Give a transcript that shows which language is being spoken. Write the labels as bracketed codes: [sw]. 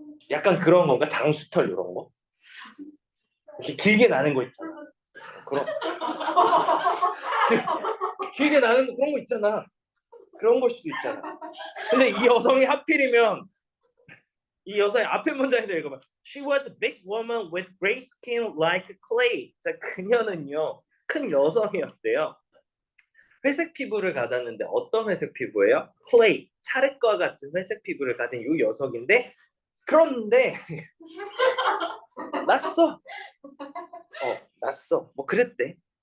[ko] 약간 그런 건가? 장수털 이런 거? 이렇게 길게 나는 거 있잖아. 그런 길게 나는 그런 거 있잖아. 그런 걸 수도 있잖아. 근데 이 여성이 하필이면 이 여성의 앞에 문장에서 읽어봐. [en] She was a big woman with gray skin like clay. [ko] 자, 그녀는요 큰 여성이었대요. 회색 피부를 가졌는데 어떤 회색 피부예요? clay, 찰흙과 같은 회색 피부를 가진 이 여성인데 그런데 났어. 났어. 뭐 그랬대.